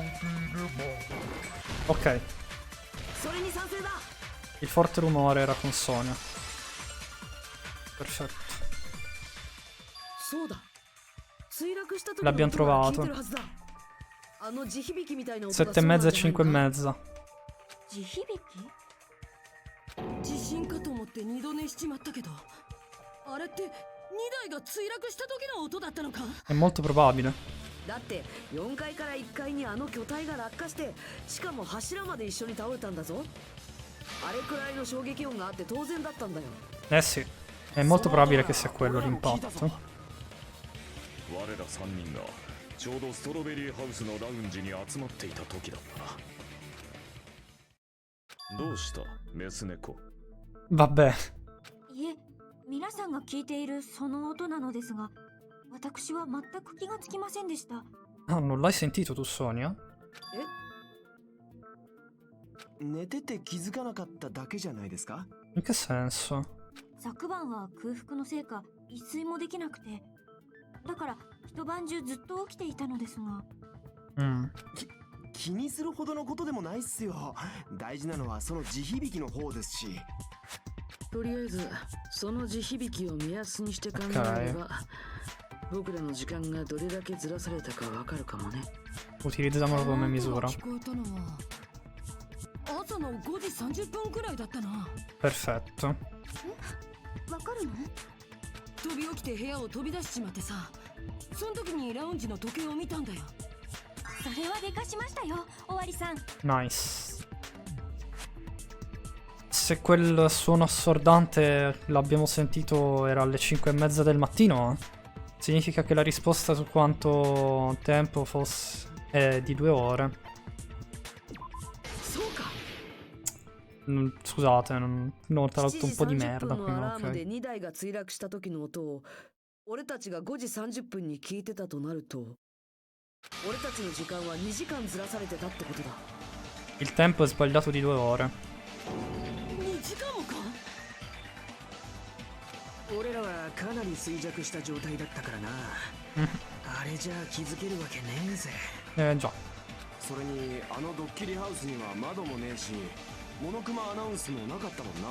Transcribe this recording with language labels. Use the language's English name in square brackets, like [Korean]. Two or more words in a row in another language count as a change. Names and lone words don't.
[Italian] Ok. [Japanese] それに賛成だ [Italian] Il forte rumore era con Sonia. Perfetto. [Japanese] そうだ墜落した時 [Italian] L'abbiamo [Japanese] の音が聞い [Italian] trovato. [Japanese] てるはずだあの地響きみたいな音が [Italian] 7:30 e [Japanese] そうなんじゃないか [Italian] 5:30. [Japanese] 地響き地震かと思って二度寝しちまったけど、あれって2台が墜落した時の音だったのか？ [Italian] È molto probabile. [Japanese] だって4階から1階にあの巨体が落下してしかも柱まで一緒に倒れたんだぞあれくらいの衝撃音があって当然だったんだよ [Italian] Eh sì. È molto probabile che sia quello l'impatto. [Japanese] 我ら3人がちょうどストロベリーハウスのラウンジに集まっていた時だったなどうしたメス猫 [Italian] Vabbè. [Japanese] いえ、皆さんが聞いているその音なのですが、私は全く気がつきませんでした。 [Italian] Ah, non l'hai sentito tu, Sonia? [Japanese] 寝てて気づかなかっただけじゃないですか [Italian] In che senso? [Japanese] 昨晩は空腹のせいか一睡もできなくて、だから一晩中ずっと起きていたのですが。気にするほどのことでもないっすよ大事なのはその地響きの方ですしとりあえずその地響きを目安にして考えれば僕らの時間がどれだけずらされたかわかるかもね [Italian] Utilizziamolo come misura. [Japanese] 聞こえたのは朝の5時30分くらいだったな。 [Italian] Perfetto. [Japanese] わかるの？飛び起きて部屋を飛び出しちまってさ、その時にラウンジの時計を見たんだよ。それはでかしましたよ、終わりさん。 [Italian] Nice. Se quel suono assordante l'abbiamo sentito era alle 5:30 del mattino, significa che la risposta su quanto tempo fosse è di 2 ore. [Japanese] そうか [Italian] Scusate, non ho tradotto un po' di [Japanese] 7時 [Italian] merda [Japanese] 30分の [Italian] prima, [Japanese] アラームで [Italian] ok. [Japanese] 2台が墜落した時の音を俺たちが5時30分に聞いてたとなると俺たちの時間は2時間ずらされてたってことだ [Italian] Il tempo è sbagliato di 2 ore. [Japanese] 2 時間もか？俺らはかなり衰弱した状態だったからなあれじゃあ気づけるわけねえぜ [Italian] Già. [Japanese] それにあのドッキリハウスには窓もねえしモノクマアナウンスもなかったもんな